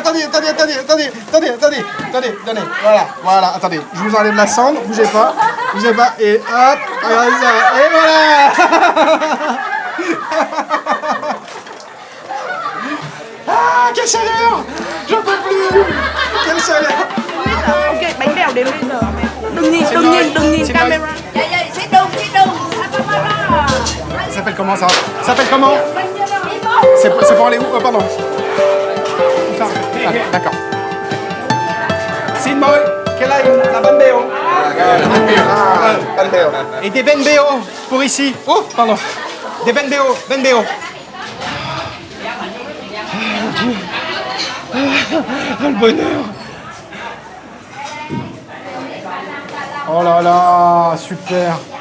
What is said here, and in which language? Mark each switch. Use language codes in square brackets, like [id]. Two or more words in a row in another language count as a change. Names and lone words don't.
[fr] Attendez. Voilà, attendez. Je vous enlève la cendre, bougez pas. Et hop, regardez ça. Et voilà. Ah, quelle chaleur. J'en peux plus. Quelle chaleur. [vi] Ok, bánh bèo đến bây giờ. Đừng nhìn camera. [fr] Ça s'appelle comment ça? Ça s'appelle comment? C'est pour aller où? Oh, pardon. Ça. Ah, d'accord. [vi] Xin mời, [fr] quelle est la banbeo? Banbeo. Et des benbeo pour ici. Oh, pardon. Des benbeo. Le bonheur. Oh là là, super.